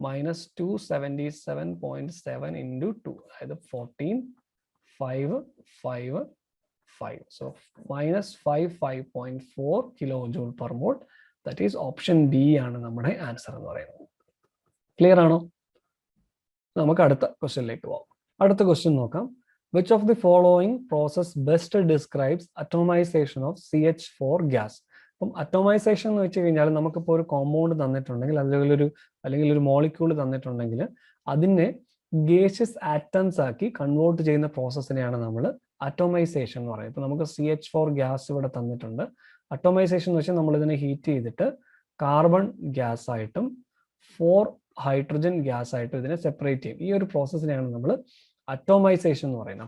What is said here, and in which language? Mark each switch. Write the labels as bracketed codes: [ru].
[ml] -277.7 into 2, അതായത് 14,555. [en] So -55.4 kilojoule per mole. That is option B [ml] ആണ് നമ്മുടെ ആൻസർ എന്ന് പറയുന്നത്. ക്ലിയർ ആണോ? നമുക്ക് അടുത്ത ക്വസ്റ്റ്യനിലേക്ക് പോകാം. അടുത്ത ക്വസ്റ്റ്യൻ നോക്കാം. [en] Which of the following process best describes atomization of CH4 gas? [ml] അപ്പം അറ്റോമൈസേഷൻ എന്ന് വെച്ച് കഴിഞ്ഞാൽ നമുക്കിപ്പോൾ ഒരു കോമ്പൗണ്ട് തന്നിട്ടുണ്ടെങ്കിൽ അല്ലെങ്കിൽ ഒരു മോളിക്യൂൾ തന്നിട്ടുണ്ടെങ്കിൽ അതിനെ ഗേഷ്യസ് ആറ്റംസ് ആക്കി കൺവേർട്ട് ചെയ്യുന്ന പ്രോസസ്സിനെയാണ് നമ്മൾ അറ്റോമൈസേഷൻ എന്ന് പറയുന്നത്. ഇപ്പൊ നമുക്ക് CH4 ഗ്യാസ് ഇവിടെ തന്നിട്ടുണ്ട്. അറ്റോമൈസേഷൻ എന്ന് വെച്ചാൽ നമ്മൾ ഇതിനെ ഹീറ്റ് ചെയ്തിട്ട് കാർബൺ ഗ്യാസ് ആയിട്ടും 4 ഹൈഡ്രജൻ ഗ്യാസ് ആയിട്ടും ഇതിനെ സെപ്പറേറ്റ് ചെയ്യും. ഈ ഒരു പ്രോസസ്സിനെയാണ് നമ്മൾ അറ്റോമൈസേഷൻ എന്ന് പറയുന്നത്.